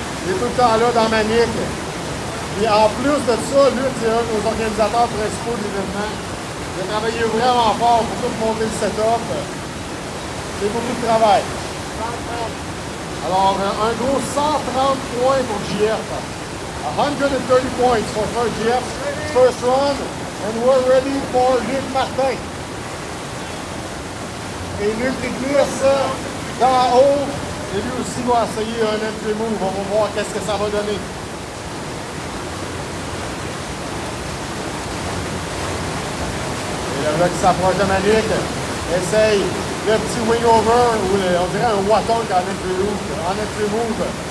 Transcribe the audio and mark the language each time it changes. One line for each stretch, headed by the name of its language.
French: Il est tout le temps là dans Manic. Et en plus de ça, Luc, c'est un de nos organisateurs principaux de l'événement. Il a travaillé vraiment fort pour tout monter le setup. C'est beaucoup de travail. Alors, un gros 130 points pour JF.
English: 130 points for JF. First run, and we're ready for Luc Martin.
French: Et Luc qui glisse d'en haut. Et lui aussi va essayer un entry move. On va voir qu'est-ce que ça va donner. Et là qui s'approche de Manic, essaye le petit wing over, ou on dirait un Waton en entry move.